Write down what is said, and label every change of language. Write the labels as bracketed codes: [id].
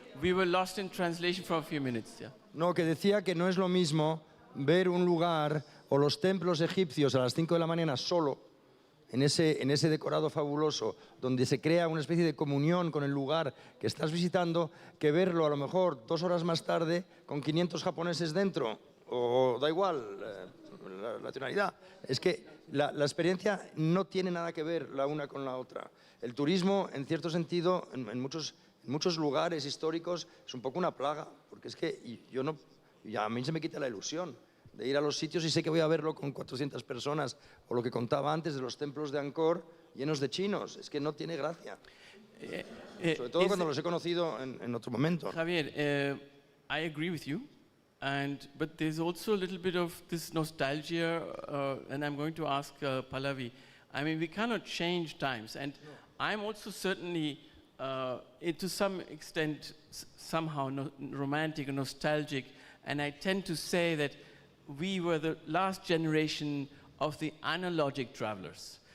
[en] We were lost in translation for a few minutes. Yeah. [es] No, que decía que no es lo mismo ver un lugar o los templos egipcios a las 5 de la mañana solo en ese decorado fabuloso, donde se crea una especie de comunión con el lugar que estás visitando, que verlo a lo mejor 2 horas más tarde con 500 japoneses dentro, o da igual la nacionalidad. Es que la experiencia no tiene nada que ver la una con la otra. El turismo, en cierto sentido, en muchos lugares históricos, es un poco una plaga, porque es que a mí se me quita la ilusión de ir a los sitios y sé que voy a verlo con 400 personas, o lo que contaba antes de los templos de Angkor llenos de chinos. Es que no tiene gracia. Sobre todo cuando los he conocido en otro momento. [en] Javier, I agree with you, but there's also a little bit of this nostalgia, and I'm going to ask Pallavi. I mean, we cannot change times, and I'm also certainly, to some extent, somehow romantic and nostalgic, and I tend to say that we were the last generation of the analogic travelers.